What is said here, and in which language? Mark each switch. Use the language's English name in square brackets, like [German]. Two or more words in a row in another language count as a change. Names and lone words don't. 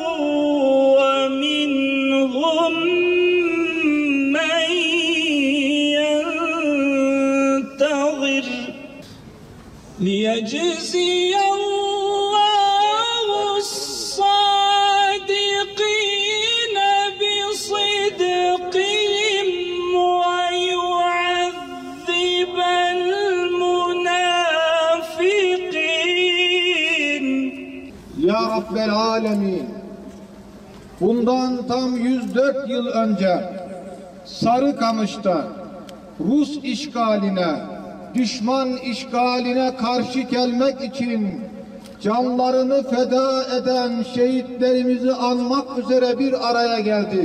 [Arabic] ومنهم من ينتظر ليجزي الله الصادقين بصدقهم ويعذب المنافقين. يا رب العالمين, [Turkish] bundan tam 104 yıl önce Sarıkamış'ta Rus işgaline, düşman işgaline karşı gelmek için canlarını feda eden şehitlerimizi anmak üzere bir araya geldik.